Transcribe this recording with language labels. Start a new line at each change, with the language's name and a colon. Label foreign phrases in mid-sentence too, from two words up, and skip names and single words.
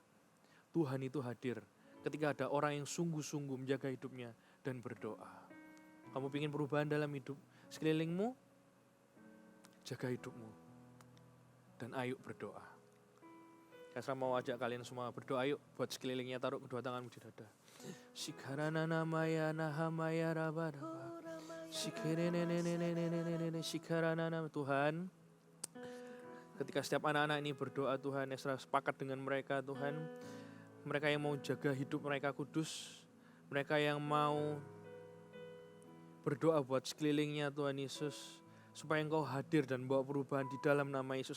Indonesian: Tuhan itu hadir ketika ada orang yang sungguh-sungguh menjaga hidupnya dan berdoa. Kamu ingin perubahan dalam hidup sekelilingmu? Jaga hidupmu dan ayo berdoa. Saya mau ajak kalian semua berdoa, yuk buat sekelilingnya, taruh kedua tanganmu di dada. Sikarana namaya nahamaya rabadaba. Sikarana Tuhan, ketika setiap anak-anak ini berdoa Tuhan, Esra sepakat dengan mereka Tuhan. Mereka yang mau jaga hidup mereka kudus, mereka yang mau berdoa buat sekelilingnya Tuhan Yesus, supaya Engkau hadir dan bawa perubahan di dalam nama Yesus.